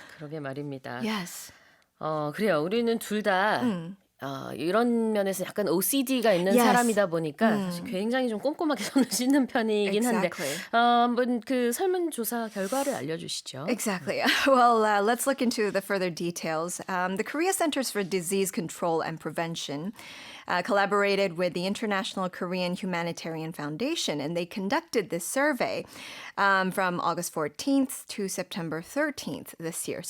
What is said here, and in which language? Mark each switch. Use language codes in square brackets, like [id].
[ko] 그러게 말입니다. [en] Yes. [ko] 그래요. 우리는 둘 다 이런 면에서 약간 OCD가 있는 [en] Yes. [ko] 사람이다 보니까 사실 굉장히 좀 꼼꼼하게 손을 씻는 편이긴 한데 [en] Exactly. [ko] 한번 그 설문조사 결과를 알려주시죠. [en] Exactly. Well, let's look into the further details. The Korea Centers for Disease Control and Prevention collaborated with the International Korean Humanitarian Foundation, and they conducted this survey from August 14th to September 13th this year.